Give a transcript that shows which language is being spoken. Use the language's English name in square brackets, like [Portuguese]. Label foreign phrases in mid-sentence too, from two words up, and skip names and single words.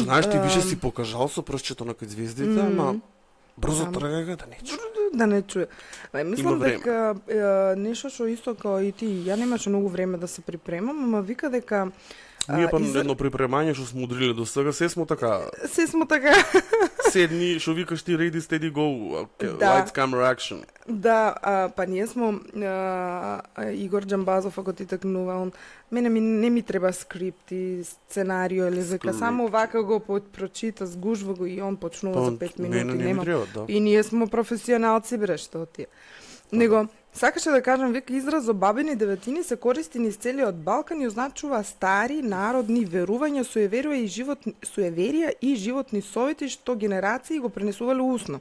[Macedonian] Пошто знаеш ти више си покажал со прстчето на кај звездите, ама брзо Знам. тргај да не чуе. да не чуе. Мислам време. дека нешто што исто како и ти, ја немаше многу време да се припремам, ама вика дека Ние па едно припремање што сме удриле до сега, се смо така, се смо така. седни, што викаш ти [English] ready, steady, go, [Macedonian] Да. [English] lights, camera, action. [Macedonian] Да, па ние смо Игор Џамбазов, ако ти такнува, он мене не ми треба скрипт и сценарио или вика, Скрипт. само вака го прочита, сгужва го и он почнува за 5 минути, мене не ми нема. треба, да. И ние смо професионалци, бре, што ти. Него, сакаше да кажам, вика, изразот бабини деветини се користи низ целиот Балкан и означува стари народни верувања, суеверија и животни совети што генерации го пренесувале усно.